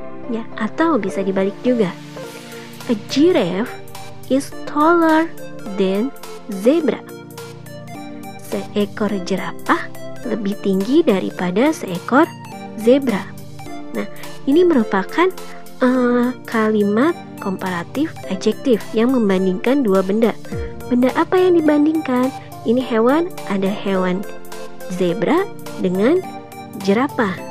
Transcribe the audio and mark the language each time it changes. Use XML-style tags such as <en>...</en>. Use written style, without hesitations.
<id>Ya, atau bisa dibalik juga.</id> <en>A giraffe is taller than zebra.</en> <id>Seekor jerapah lebih tinggi daripada seekor zebra. Nah, ini merupakan kalimat komparatif adjektif yang membandingkan dua benda. Benda apa yang dibandingkan? Ini hewan, ada hewan zebra dengan jerapah.</id>